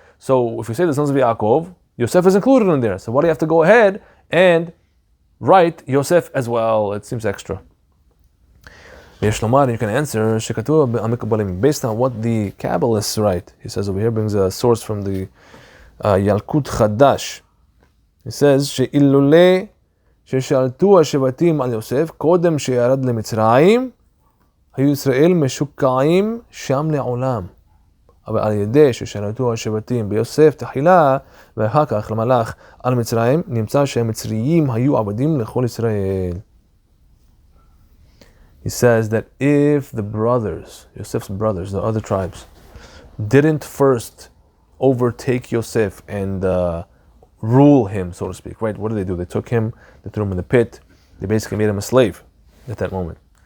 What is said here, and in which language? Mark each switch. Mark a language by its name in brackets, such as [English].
[English] So if you say the sons of Yaakov, Yosef is included in there. So why do you have to go ahead and write Yosef as well? It seems extra. You can answer based on what the Kabbalists write. He says over here, brings a source from the Yalkut Chadash. He says, [Hebrew] she'illule she'shaltu השבטים על יוסף קודם שירד למצרים היו ישראל משוקעים שם לעולם. אבל על ידי ששלטו השבטים ביוסף תחילה ואחר כך למלך על מצרים נמצא שהמצריים היו עבדים לכל ישראל. [English] He says that if the brothers, Yosef's brothers, the other tribes, didn't first overtake Yosef and rule him, so to speak, right? What did they do? They took him, they threw him in the pit, they basically made him a slave at that moment.